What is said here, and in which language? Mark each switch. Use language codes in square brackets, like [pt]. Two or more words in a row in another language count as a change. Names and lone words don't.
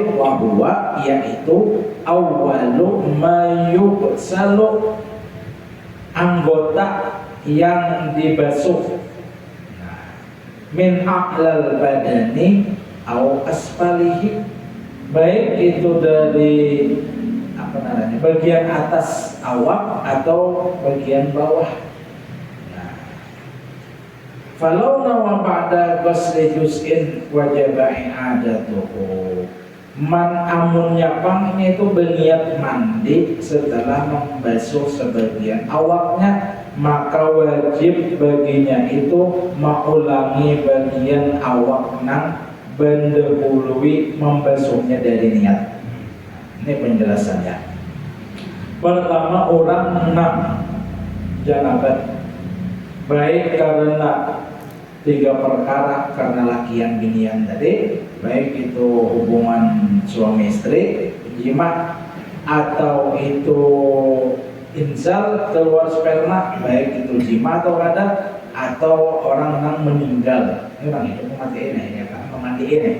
[bjn] Wahwa, yaitu [ar] أول ما يغسل, [bjn] anggota yang dibasuh, [ar] من أعلى البدن أو أسفله, [bjn] baik itu dari bagian atas awak atau bagian bawah. [ar] فلو نوى بعد غسل جزء وجبت إعادته. [bjn] amunnya pangnya itu berniat mandi setelah membasuh sebagian awaknya, maka wajib baginya itu mengulangi bagian awak nang mendahului membasuhnya dari niat. Ini penjelasannya. Pertama, orang nang janabat baik karena 3 perkara, karena lakian binian tadi, baik itu hubungan suami istri, jima, atau itu inzal keluar sperma, baik itu jima atau kada, atau orang yang meninggal, ini orang itu mematiin ya kan, mematiin ya.